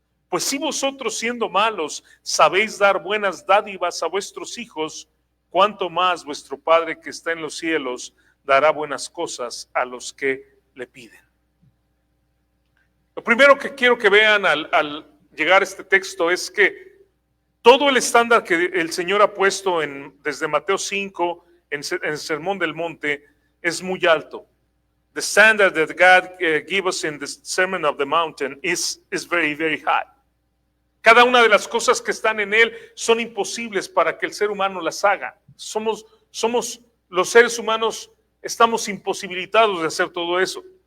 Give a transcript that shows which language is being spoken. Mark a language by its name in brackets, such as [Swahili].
[Spanish] Pues si vosotros, siendo malos, sabéis dar buenas dádivas a vuestros hijos, cuánto más vuestro Padre que está en los cielos dará buenas cosas a los que le piden. Lo primero que quiero que vean al llegar a este texto es que todo el estándar que el Señor ha puesto desde Mateo 5 en el Sermón del Monte es muy alto. [English] The standard that God gave us in the Sermon of the Mountain is very, very high. [Spanish] Cada una de las cosas que están en él son imposibles para que el ser humano las haga. Somos los seres humanos, estamos imposibilitados de hacer todo eso.